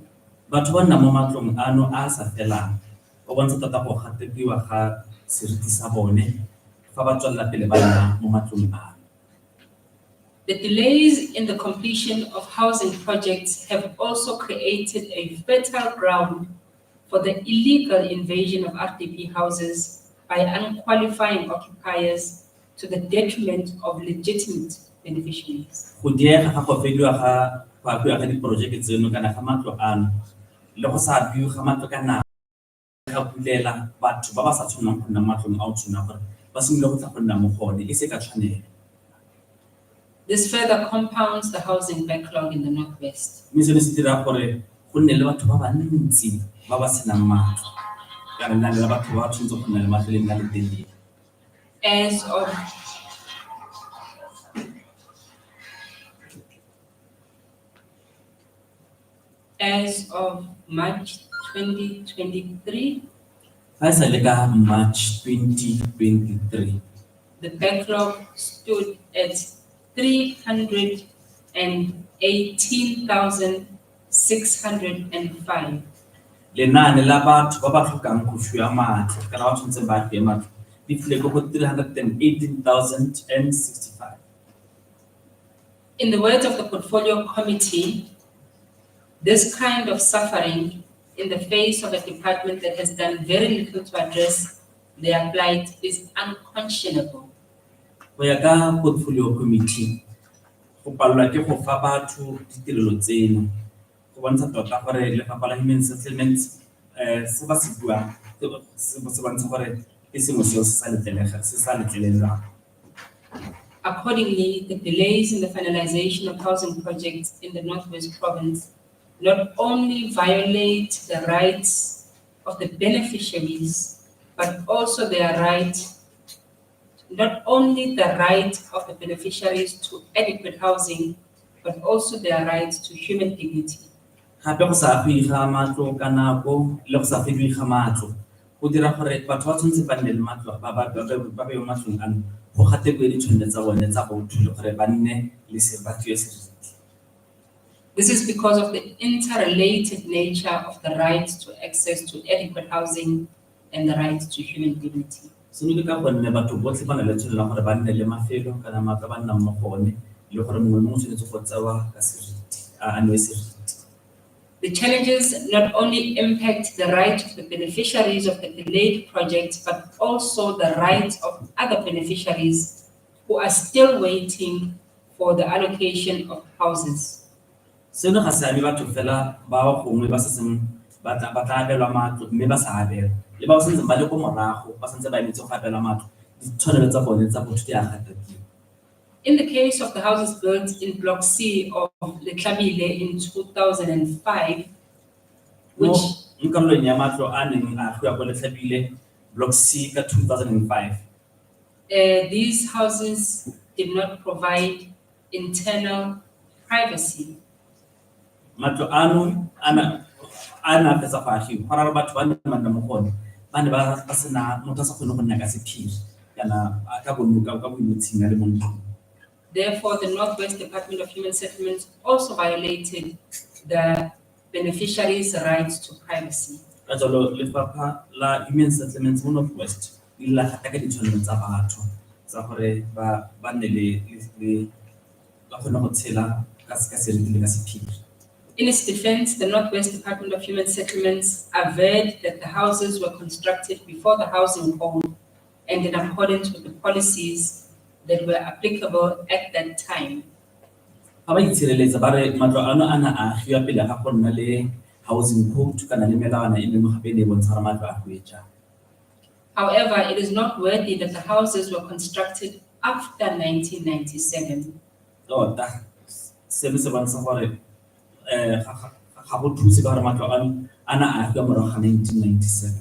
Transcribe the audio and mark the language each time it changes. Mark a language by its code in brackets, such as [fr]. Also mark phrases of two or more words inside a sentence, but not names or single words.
[tn] Batho ba nna mo matlong ano a sa felang o bontsha tota go gatekiwa ga seriti sa bone fa ba tswella pele ba nna mo matlong ano. [en] The delays in the completion of housing projects have also created a fertile ground for the illegal invasion of RDP houses by unqualifying occupiers to the detriment of legitimate beneficiaries. [tn] Go diega ga go fediwa ga diporojeke tseno kana ga matlo ano le go sa abiwe ga matlo ka nako ga pulela batho ba ba sa tshwanang go nna matlong a o tshwana gore ba simolole go tla go nna mo gone e se ka tshwanelo. [en] This further compounds the housing backlog in the Northwest. [tn] Mme seno se dira gore go nne le batho ba bantsi ba ba senang matlo kana nna le batho ba tshwanetse go nna le matlo le nna le telele. [en] As of March 2023, [tn] Fa e sale ka March 2023, [en] the backlog stood at 318,605. [tn] lenaane la batho ba ba tlhokang go fiwa matlo kana ba tshwanetse ba fiwe matlo di file go 318,065. [en] In the words of the Portfolio Committee, this kind of suffering in the face of a department that has done very little to address their plight is unconscionable. [tn] Go ya ka Portfolio Committee, go palelwa ke go fa batho ditirelo tseno go bontsha tota gore lefapha la Human Settlements se ba se buang se bontsha gore ke sengwe seo se sa letlelelwang. [en] Accordingly, the delays in the finalization of housing projects in the Northwest Province not only violate the rights of the beneficiaries, but also their right, not only the right of the beneficiaries to adequate housing, but also their right to human dignity. [tn] Gape go sa fiwe ga matlo ka nako le go sa fiwe ga matlo go dira gore batho ba tshwanetse ba nne le matlo ba bewe matlong ano go gatekwe ditshwanelo tsa bone tsa botho le gore ba nne le seriti. [en] This is because of the interrelated nature of the right to access to adequate housing and the right to human dignity. [tn] Seno ke ka gonne batho botlhe ba na le tshwanelo ya gore ba nne le mafelo kana matlo ba nnang mo go one le gore mongwe le mongwe o tshwanetse go tsewa ka seriti a newe seriti. [en] The challenges not only impact the right of the beneficiaries of the delayed project, but also the rights of other beneficiaries who are still waiting for the allocation of houses. [tn] Seno ga se ame batho fela ba gongwe ba setseng ba tla abelwa matlo mme ba sa abelwa le ba sentse ba le ko morago ba sentse ba emetse go abelwa matlo ditshwanelo tsa bone tsa botho di a gatiwa. [en] In the case of the houses built in Block C of Letlabile in 2005, which [tn] nkarolong ya matlo a neng a agiwa ko Letlabile Block C ka 2005, [en] these houses did not provide internal privacy. [tn] matlo ano ana fetsa go agiwa go rara batho ba ne ba nna mo go one ba ne ba sena motho a sa kgone go nna ka sephiri kana ka boinotshing a le mo ntlong. [en] Therefore, the Northwest Department of Human Settlements also violated the beneficiaries' rights to privacy. [tn] Ka jalo lefapha la Human Settlements mo Northwest le la gata ka ditshwanelo tsa batho tsa gore ba nne le ba kgone go tshela ka seriti le ka sephiri. [en] In its defense, the Northwest Department of Human Settlements averred that the houses were constructed before the housing code and in accordance with the policies that were applicable at that time. [tn] Ga ba itshireletsa ba re matlo ano a na a agiwa pele ga go nna le [en] housing code [tn] kana le melawana e mengwe gape e ne e bontsha gore matlo a hwetša. [en] However, it is noteworthy that the houses were constructed after 1997. [tn] Tota seno se bontsha gore ga go thuse ka gore matlo ano a na a hwa morago ga 1997.